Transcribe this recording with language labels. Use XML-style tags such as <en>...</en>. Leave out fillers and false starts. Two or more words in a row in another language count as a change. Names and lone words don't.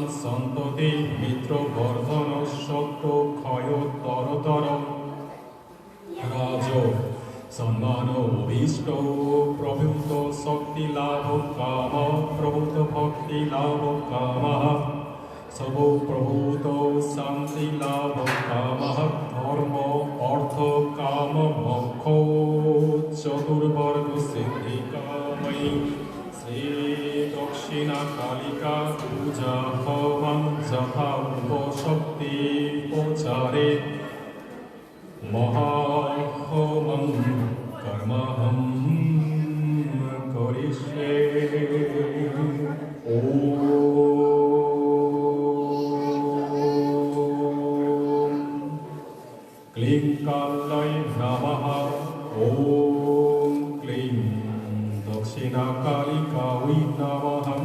<sa>সন্ততি মিত্র বর্ধন শত্রু ক্ষয় তরতর রাজ সম্মান অভীষ্ট প্রভূত শক্তি লাভ কাম প্রভূত ভক্তি লাভ কাম সব প্রভূত শান্তি লাভ কাম ধর্ম অর্থ কাম মোক্ষ চতুর্বর্গ সিদ্ধি কাময়ী শ্রী দক্ষিণা কালিকা পূজা হবং যথা উপশক্তি প্রচারে মহাহোমং কর্মহং করিষ্যে ওম ক্লীং কালাই নমঃ ওম ক্লীং দক্ষিণা কালিকাই নমঃ</sa>